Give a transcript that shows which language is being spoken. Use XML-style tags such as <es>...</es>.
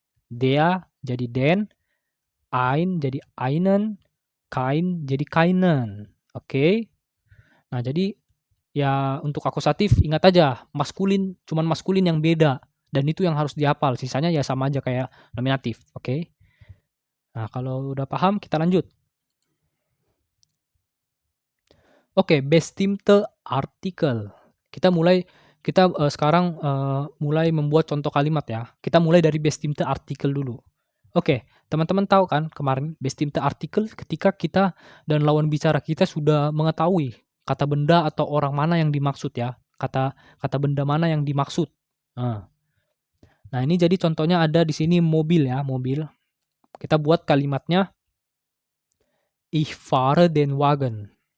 <de>Der jadi den, ein jadi einen, kein jadi keinen.</de> <id>Oke. Nah, jadi ya untuk akusatif ingat aja maskulin, cuman maskulin yang beda dan itu yang harus dihafal. Sisanya ya sama aja kayak nominatif, oke? Nah, kalau udah paham kita lanjut. Oke, bestimmte Artikel. Kita sekarang mulai membuat contoh kalimat ya. Kita mulai dari bestimmte Artikel dulu. Oke, teman-teman tahu kan kemarin bestimmte Artikel ketika kita dan lawan bicara kita sudah mengetahui kata benda atau orang mana yang dimaksud ya. Kata benda mana yang dimaksud. Nah, ini jadi contohnya ada di sini mobil ya, mobil. Kita buat kalimatnya</id> <de>Ich fahre den Wagen.</de>